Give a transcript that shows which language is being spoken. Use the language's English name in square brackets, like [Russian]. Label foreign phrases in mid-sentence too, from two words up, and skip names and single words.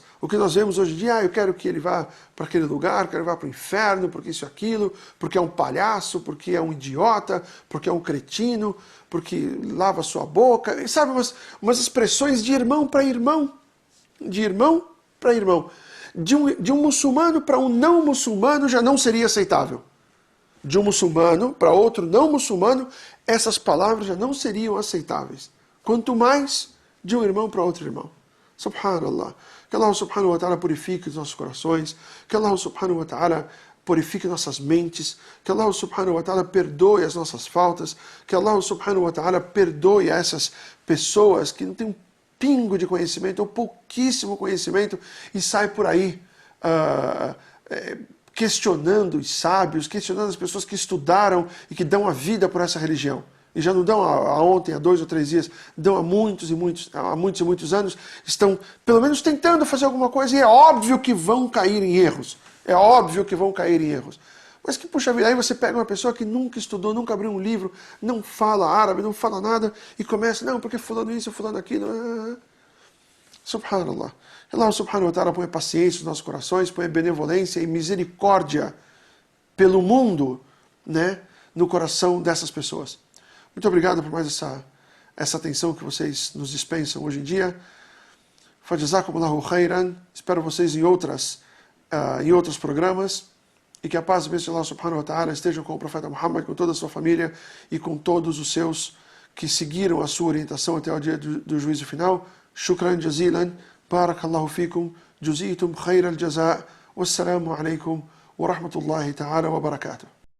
[Portuguese] O que nós vemos hoje em dia, eu quero que ele vá para aquele lugar, quero que ele vá para o inferno, porque isso e aquilo, porque é um palhaço, porque é um idiota, porque é um cretino, porque lava sua boca, e sabe, umas expressões de irmão para irmão, de irmão para irmão. De um muçulmano para um não muçulmano já não seria aceitável. De um muçulmano para outro não muçulmano, essas palavras já não seriam aceitáveis. Quanto mais de um irmão para outro irmão. Subhanallah. Que [Arabic] الله سبحانه وتعالى [Portuguese] purifique os nossos corações, que [Arabic] الله سبحانه وتعالى [Portuguese] purifique nossas mentes, que [Arabic] الله سبحانه وتعالى [Portuguese] perdoe as nossas faltas, que [Arabic] الله سبحانه وتعالى [Portuguese] perdoe essas pessoas que não têm um pingo de conhecimento ou pouquíssimo conhecimento e sai por aí questionando os sábios, questionando as pessoas que estudaram e que dão a vida por essa religião. E já não dão a ontem, há 2 ou 3 dias, dão há muitos e muitos anos, estão pelo menos tentando fazer alguma coisa e é óbvio que vão cair em erros. É óbvio que vão cair em erros. Mas que, puxa vida, aí você pega uma pessoa que nunca estudou, nunca abriu um livro, não fala árabe, não fala nada, e começa, não, porque fulano isso, fulano aquilo. Subhanallah. [Arabic] الله سبحانه وتعالى [Portuguese] põe paciência nos nossos corações, põe benevolência e misericórdia pelo mundo, né, no coração dessas pessoas. Muito obrigado por mais essa atenção que vocês nos dispensam hoje em dia. [Arabic] فجزاكم الله خيرا. [Portuguese] Espero vocês em outros programas. E que a paz e a bênção de [Arabic] الله سبحانه وتعالى [Portuguese] estejam com o profeta Muhammad, com toda a sua família e com todos os seus que seguiram a sua orientação até o dia do juízo final. [Arabic] شكرا جزيلا. بارك الله فيكم. جزيتم خير الجزاء'. والسلام عليكم ورحمة الله تعالى وبركاته.